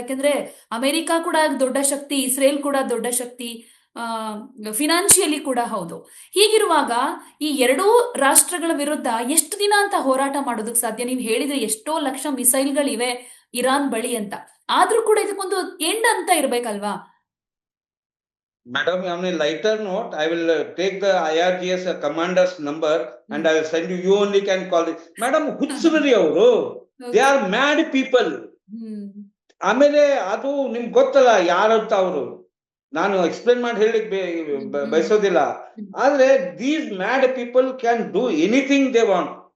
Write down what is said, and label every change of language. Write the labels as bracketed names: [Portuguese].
[Kannada] ಯಾಕೆಂದ್ರೆ ಅಮೆರಿಕ ಕೂಡ ದೊಡ್ಡ ಶಕ್ತಿ, ಇಸ್ರೇಲ್ ಕೂಡ ದೊಡ್ಡ ಶಕ್ತಿ, ಫಿನಾನ್ಷಿಯಲಿ ಕೂಡ ಹೌದು. ಹೀಗಿರುವಾಗ ಈ ಎರಡೂ ರಾಷ್ಟ್ರಗಳ ವಿರುದ್ಧ ಎಷ್ಟು ದಿನ ಅಂತ ಹೋರಾಟ ಮಾಡೋದಕ್ಕೆ ಸಾಧ್ಯ? ನೀವು ಹೇಳಿದ್ರೆ ಎಷ್ಟೋ ಲಕ್ಷ ಮಿಸೈಲ್ಗಳಿವೆ ಇರಾನ್ ಬಳಿ ಅಂತ, ಆದ್ರೂ ಕೂಡ ಇದಕ್ಕೊಂದು ಎಂಡ್ ಅಂತ ಇರ್ಬೇಕಲ್ವಾ? [English] Madam, on a lighter note, I will take the IRGS commander's number and I will send you. You only can call it. Madam, [Kannada] ಹುಚ್ಚುರಿ ಅವರು. [English] They are mad people. [Kannada] ಆಮೇಲೆ ಅದು ನಿಮ್ಗೆ ಗೊತ್ತಲ್ಲ ಯಾರಂತ ಅವರು. ನಾನು ಎಕ್ಸ್ಪ್ಲೇನ್ ಮಾಡಿ ಹೇಳಿಕ್ ಬಯಸೋದಿಲ್ಲ. [English] ಆದ್ರೆ these mad people can do anything they want.